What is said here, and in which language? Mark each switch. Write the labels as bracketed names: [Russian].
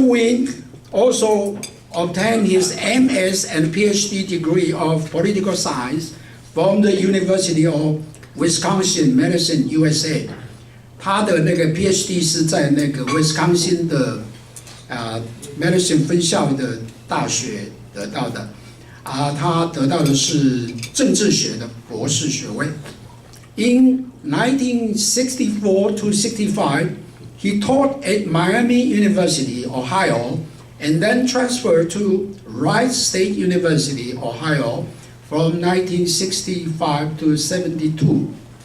[English] Wing also obtained his MS and PhD degree of political science from the University of Wisconsin, Madison, USA. [Chinese] 他的那个 PhD 是在那个 Wisconsin 的Madison 分校的大学得到的，他得到的是政治学的博士学位。 [English] In 1964 to 65, he taught at Miami University, Ohio, and then transferred to Wright State University, Ohio, from 1965 to 72.